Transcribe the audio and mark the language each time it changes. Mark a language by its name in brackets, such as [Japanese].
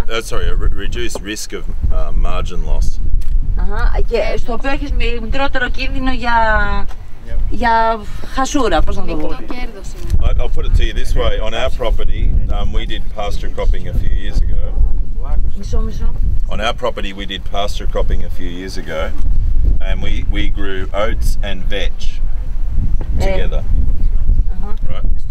[English] Sorry, a reduced risk of margin loss. [Greek] Και στο οποίο έχεις μικρότερο κίνδυνο για χασούρα, πώς να το πω. [English] I'll put it to you this way. On our property, we did pasture cropping a few years ago. [Greek] Μισό. [English] On our property, we did pasture cropping a few years ago, and we grew oats and vetch together. Right?